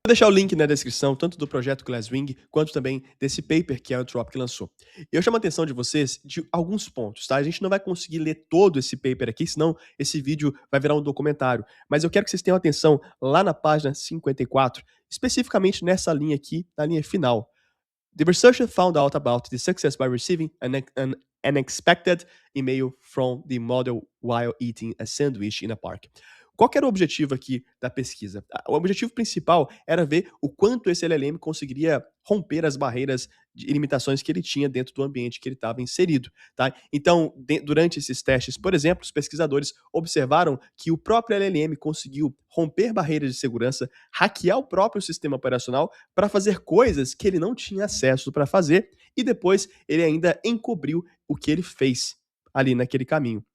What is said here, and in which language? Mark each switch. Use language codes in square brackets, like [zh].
[pt] Vou deixar o link na descrição, tanto do projeto Glasswing, quanto também desse paper que a Anthropic lançou. Eu chamo a atenção de vocês de alguns pontos, tá? A gente não vai conseguir ler todo esse paper aqui, senão esse vídeo vai virar um documentário. Mas eu quero que vocês tenham atenção lá na página 54, especificamente nessa linha aqui, na linha final. [en] The researcher found out about the success by receiving an unexpected email from the model while eating a sandwich in a park. [pt] Qual que era o objetivo aqui da pesquisa? O objetivo principal era ver o quanto esse LLM conseguiria romper as barreiras e limitações que ele tinha dentro do ambiente que ele estava inserido. Tá? Então, durante esses testes, por exemplo, os pesquisadores observaram que o próprio LLM conseguiu romper barreiras de segurança, hackear o próprio sistema operacional para fazer coisas que ele não tinha acesso para fazer, e depois ele ainda encobriu o que ele fez ali naquele caminho.